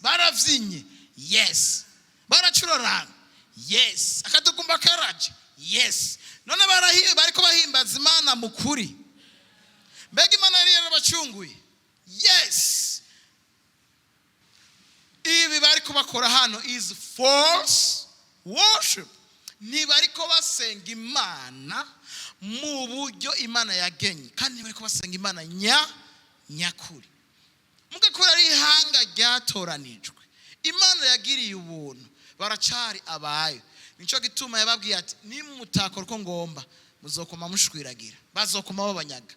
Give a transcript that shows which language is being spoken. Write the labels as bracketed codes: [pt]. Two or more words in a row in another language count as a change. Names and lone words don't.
[rn] Baravyinye? Yes. baracuraranga, yes. Akadukumba karaje, yes. None bariko bahimbaza Imana mu kuri. Mbega Imana yari yarabacunguye, yes. Ibi bariko bakora hano [en] is false worship. [rn] Ntibariko basenga Imana mu buryo Imana yagenye, kandi ntibariko basenga Imana nyakuri. Mugakora ari ihanga ryatoranijwe, Imana yagiriye ubuntu, baracari abayo. Nico gituma yababwiye ati nimutakora uko ngomba muzokoma mushwiragira, bazokoma babanyaga.